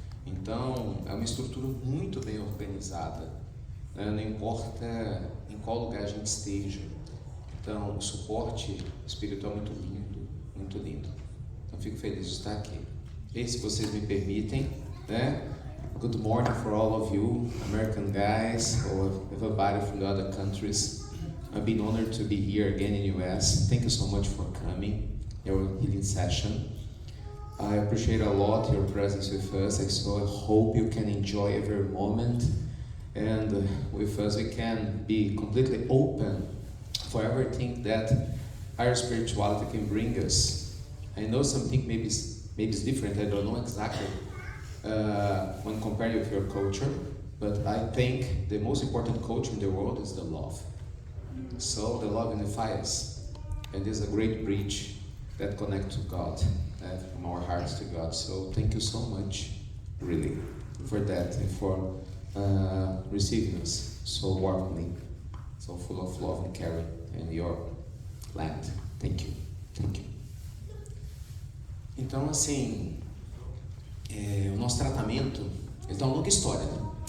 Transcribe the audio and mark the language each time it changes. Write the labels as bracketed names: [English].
[Portuguese] Então, é uma estrutura muito bem organizada, né? Não importa em qual lugar a gente esteja. Então, o suporte espiritual é muito lindo, muito lindo. Então, fico feliz de estar aqui. E se vocês me permitem, né? [English] Good morning for all of you, American guys, or everybody from the other countries. I've been honored to be here again in US. Thank you so much for coming, your healing session. I appreciate a lot your presence with us, so I hope you can enjoy every moment. And with us we can be completely open for everything that our spirituality can bring us. I know something maybe it's different, I don't know exactly when compared with your culture, but I think the most important culture in the world is the love. So the love unifies, and is a great bridge that connects to God, from our hearts to God. So thank you so much, really, for that and for receiving us so warmly, so full of love and care in your land. Thank you, thank you. [Portuguese] Então, assim, o nosso tratamento, ele tem uma longa história, né?